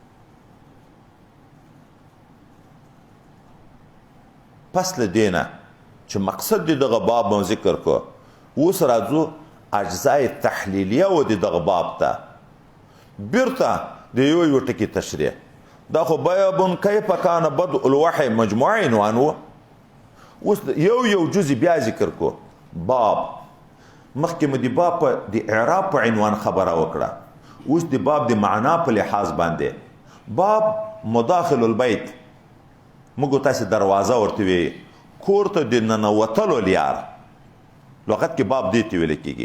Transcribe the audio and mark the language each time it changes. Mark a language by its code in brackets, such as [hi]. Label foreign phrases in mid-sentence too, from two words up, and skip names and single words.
[ps] پس له دې نه چې مقصد د دغه باب مو ذکر کو، اوس راځو اجزای تحلیلیه و د دغه باب ته. بیرته د یو ټکي تشریح. دا خو بیابون [ar] کیف کان بدء الوحی [ps] مجموعه عنوان و. اوس یو جزء بیا ذکر کو. باب مخکې مو د باب د اعراب په عنوان خبره وکړه، اوس د باب د معنا په لحاظ باندې. باب [ar] مداخل البیت، [ps] موږ تاسو دروازه ورته وی، کور ته د ننوتلو لیار، لغت کې باب دې ته ویل کېږي.